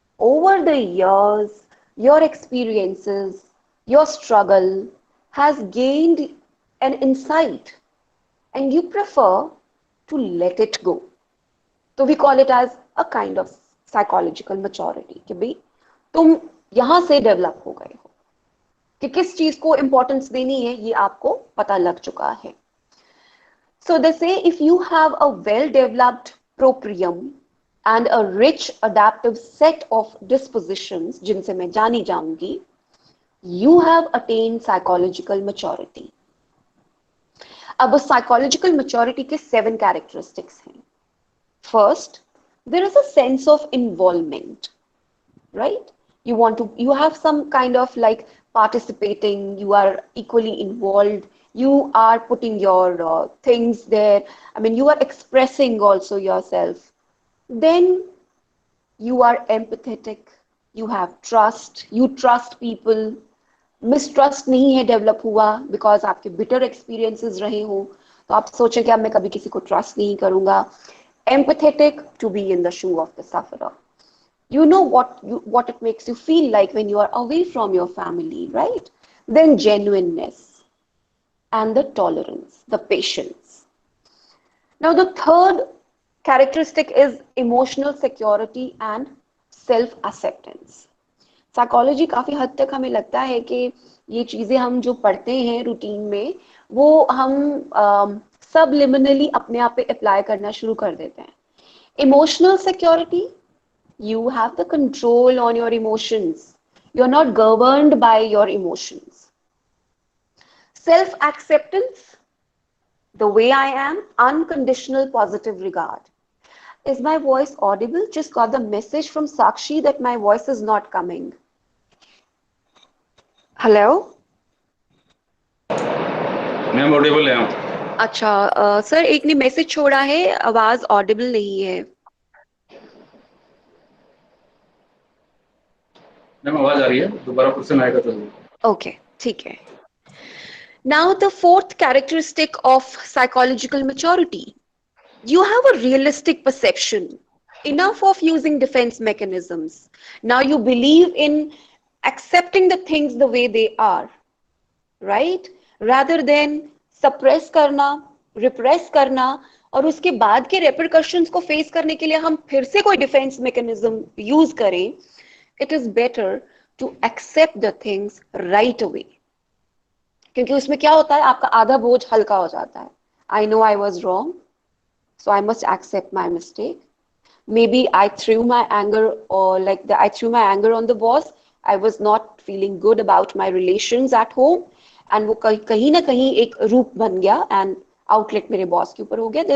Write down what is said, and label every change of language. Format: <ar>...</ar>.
<en>Over the years your experiences, your struggle has gained an insight and you prefer to let it go.</en> <hi>तो</hi> <en>we call it as a kind of psychological maturity</en> <hi>कि भाई तुम यहां से develop हो गए हो कि किस चीज को इंपॉर्टेंस देनी है, ये आपको पता लग चुका है.</hi> <en>So they say if you have a well-developed proprium and a rich adaptive set of dispositions,</en> <hi>जिनसे मैं जानी जाऊंगी,</hi> <en>you have attained psychological maturity.</en> <hi>अब psychological maturity के 7 characteristics हैं.</hi> <en>First, there is a sense of involvement, right? You have some kind of like participating, you are equally involved, you are putting your things there, I mean you are expressing also yourself. Then you are empathetic, you have trust, you trust people.</en> <hi>Mistrust नहीं है develop हुआ because आपके bitter experiences रहे हो, तो आप सोचें कि अब मैं कभी किसी को ट्रस्ट नहीं करूंगा.</hi> <en>Empathetic, to be in the shoe of the sufferer. You know what it makes you feel like when you are away from your family, right? Then genuineness and the tolerance, the patience. Now the third characteristic is emotional security and self acceptance.</en> <hi>Psychology काफी हद तक हमें लगता है कि ये चीजें हम जो पढ़ते हैं रूटीन में वो हम सबलिमिनली अपने आप पे अप्लाई करना शुरू कर देते हैं.</hi> <en>Emotional security, you have the control on your emotions. You're not governed by your emotions. Self-acceptance, the way I am, unconditional positive regard. Is my voice audible? Just got the message from Sakshi that my voice is not coming. Hello?</en> <hi>Ma'am Audible है आप? अच्छा sir, एक ने message छोड़ा है, आवाज Audible नहीं है. मैम आवाज आ रही है, दोबारा क्वेश्चन आएगा तो. ओके, ठीक है.</hi> <en>Now the fourth characteristic of psychological maturity, you have a realistic perception, enough of using defense mechanisms. Now you believe in accepting the things the way they are, right? Rather than</en> <hi>suppress करना, repress करना, और उसके बाद के repercussions को face करने के लिए हम फिर से कोई defense mechanism use करें.</hi> <en>It is better to accept the things right away.</en> <hi>क्योंकि उसमें क्या होता है, आपका आधा बोझ हल्का हो जाता है.</hi> <en>I know I was wrong, so I must accept my mistake. Maybe I threw my anger, or I threw my anger on the boss. I was not feeling good about my relations at home, and</en> <hi>वो कहीं ना कहीं एक रूप बन गया</hi> <en>and outlet</en> <hi>मेरे boss के ऊपर हो गया.</hi>